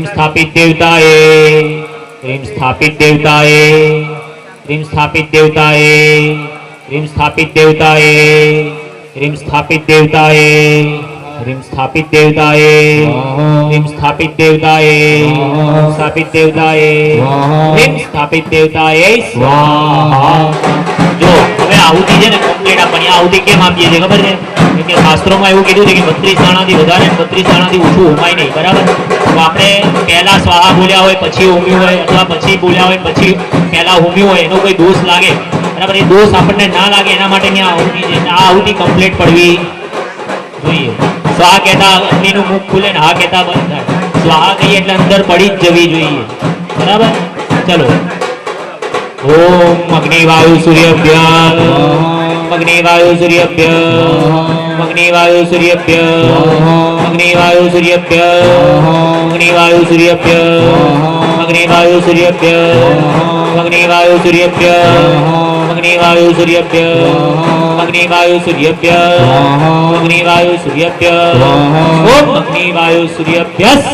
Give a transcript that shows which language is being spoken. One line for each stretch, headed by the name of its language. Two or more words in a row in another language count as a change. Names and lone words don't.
Sanskrit: स्थापित देवताए ह्रीं स्थापित देवताए ह्रीं स्थापित देवताए ह्रीं स्थापित देवताए ह्रीं स्थापित देवताए ह्रीं स्थापित देवताए ह्रीं स्थापित देवताए स्थापित देवताए ह्रीं स्थापित देवताए स्वाहा जो
Gujarati: હવે આહુતિ છે ને કમ્પ્લીટ આપવાની આહુતિ કેમ આપીએ છીએ ખબર છે કે શાસ્ત્રોમાં એવું કીધું છે કે 32 દાણાથી વધારે 32 દાણાથી ઓછું હોમાય નહીં બરાબર તો આપણે પહેલા સ્વાહા બોલ્યા હોય પછી હોમ્યું હોય અથવા પછી બોલ્યા હોય પછી પહેલા હોમ્યું હોય એનો કોઈ દોષ લાગે બરાબર એ દોષ આપણને ના લાગે એના માટેની આ આહુતિ છે આ આહુતિ કમ્પ્લીટ પડવી જોઈએ સ્વાહા કહેતા અગ્નિનું મુખ ખુલે ને હા કહેતા બંધ થાય સ્વાહા કહીએ એટલે અંદર પડી જ જવી જોઈએ બરાબર ચલો
Sanskrit: ओम अग्निवायु सूर्यभ्य अग्निवायु सूर्यभ्य अग्निवायु सूर्यभ्य अग्निवायु सूर्यभ्य अग्निवायु सूर्यभ्य अग्निवायु सूर्यभ्य अग्निवायु सूर्यभ्य अग्निवायु सूर्यभ्य अग्निवायु सूर्यभ्य अग्निवायु सूर्यभ्य ओम अग्निवायु सूर्यभ्य